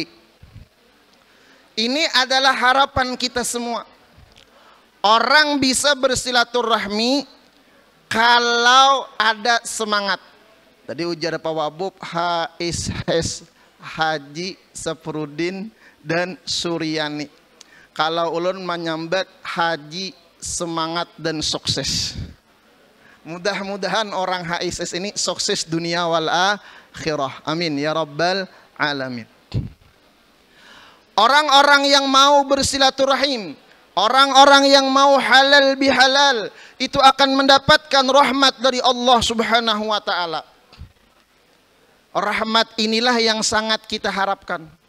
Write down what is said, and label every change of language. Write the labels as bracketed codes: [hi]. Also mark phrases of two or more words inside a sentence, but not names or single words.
[id] Ini adalah harapan kita semua. Orang bisa bersilaturahmi kalau ada semangat. Tadi ujar Pak Wabub, HSS Haji Saprudin dan Suryani. [bjn] Kalau ulun menyambat Haji semangat dan sukses. [id] Mudah-mudahan orang HSS ini sukses dunia [ar] والآخرة. آمين يا رب العالمين. [id] Orang-orang yang mau bersilaturahim, orang-orang yang mau halal bihalal, itu akan mendapatkan rahmat dari Allah [ar] سبحانه وتعالى. [id] Rahmat inilah yang sangat kita harapkan.